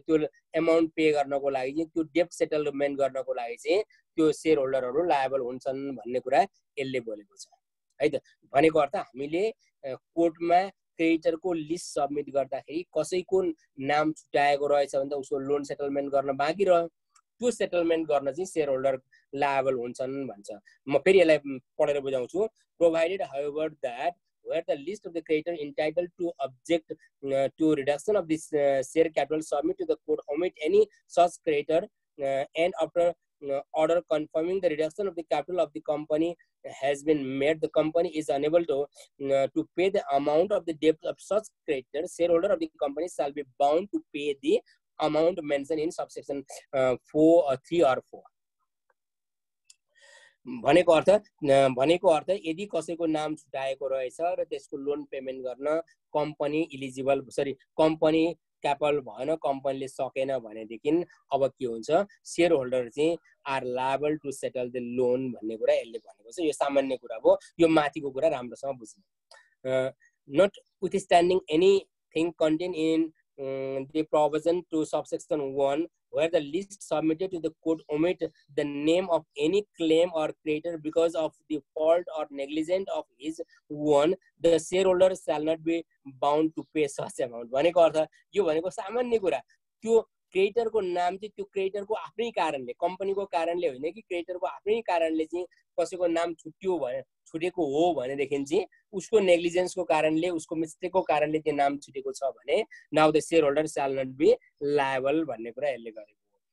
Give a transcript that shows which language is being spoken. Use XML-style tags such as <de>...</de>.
<ne>त्यो amount pay गर्नको लागि चाहिँ, त्यो डेब्ट सेटलमेन्ट गर्नको लागि चाहिँ त्यो शेयर होल्डरहरू लायबल हुन्छन् भन्ने कुरा यसले बोलेको छ है त। भनेको अर्थ हामीले कोर्टमा क्रेडिटरको लिस्ट सबमिट गर्दाखेरि कसैको नाम छुटाएको रहेछ भने त उसको लोन सेटलमेन्ट गर्न बाँकी रह्यो, त्यो सेटलमेन्ट गर्न चाहिँ शेयर होल्डर लायबल हुन्छन् भन्छ। म फेरि यसलाई पढेर बुझाउँछु।</ne> <en>Provided however that where the list of the creditor entitled to object to reduction of this share capital submit to the court omit any such creditor and after order confirming the reduction of the capital of the company has been made, the company is unable to pay the amount of the debt of such creditor, shareholder of the company shall be bound to pay the amount mentioned in subsection 3 or 4.</en> <ne>भनेको अर्थ यदि कसैको नाम छुटाएको रहेछ र त्यसको loan payment गर्न company eligible company क्यापल भएन, कम्पनीले सकेन भनेदेखि अब के हुन्छ, शेयर होल्डर चाहिँ</ne> <en>are liable to settle the loan</en> <ne>भन्ने कुरा यसले भनेको छ। यो सामान्य कुरा हो, यो माथिको कुरा राम्रोसँग बुझ्नु।</ne> <en>Notwithstanding anything contained in the provision to subsection 1 where the list submitted to the court omit the name of any claim or creditor because of the fault or negligence of his one, the shareholder shall not be bound to pay such amount.</en> <ne>भनेको अर्थ यो भनेको सामान्य कुरा, त्यो क्रेडिटरको नाम चाहिँ त्यो क्रेडिटरको आफ्नै कारणले, कम्पनीको कारणले होइन कि क्रेडिटरको आफ्नै कारणले चाहिँ कसैको नाम छुटेको हो भनेदेखि चाहिँ उसको नेग्लिजेन्सको कारणले, उसको मिस्टेकको कारणले त्यो नाम छुटेको छ भने</ne> <en>now the share holder shall not be liable</en> <ne>भन्ने कुरा यसले गरेको हो।</ne>